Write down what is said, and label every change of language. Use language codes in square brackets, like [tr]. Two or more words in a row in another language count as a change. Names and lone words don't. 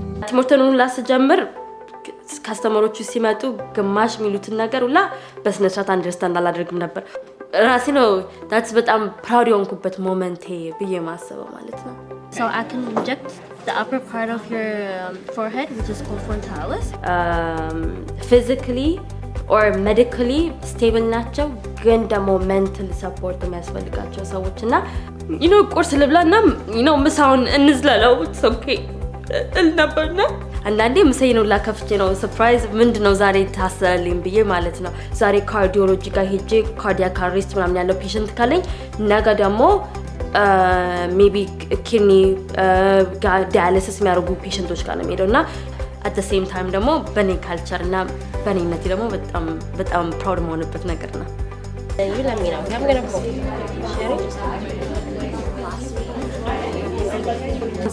[am] ትምህርቱን ሁላ ስጀምር ካስተመሮቹ ሲመጡ ግማሽ ሚሉትን ነገር ሁላ በስነ ስርዓት አንደርስታንድ አላደርግም ነበር ራሴ ነው that's በጣም proud የሆንኩበት ሞመንቴ ብዬ ማሰበው ማለት ነው [en] So I can inject the upper part of your forehead which is called frontalis physically or medically stable [am] ናቸው ግን ደግሞ [en] mental support [am] የሚያስፈልጋቸው ሰዎችና ቁርስ ልብላና ምሳውን እንዝለለው it's okay ነበርና አንዳንዴ ምሳዬን ሁላ ከፍቼ ነው ሰርፕራይዝ ምንድነው ዛሬ ታሰረልኝ ብዬ ማለት ነው ዛሬ ካርዲዮሎጂ ጋር ሄጄ [en] cardiac arrest [am] ምናምን ያለው ፔሸንት ካለኝ ነገ ደግሞ ሜቢ [en] kidney dialysis [am] የሚያደርጉ ፔሸንቶች ጋር ነው የምሄደውና [en] at the same time [am] ደግሞ በኔ ካልቸር እና በኔነቴ ደግሞ በጣም ፕራውድ መሆንበት ነገር ነው [en] You let me know. I'm going to put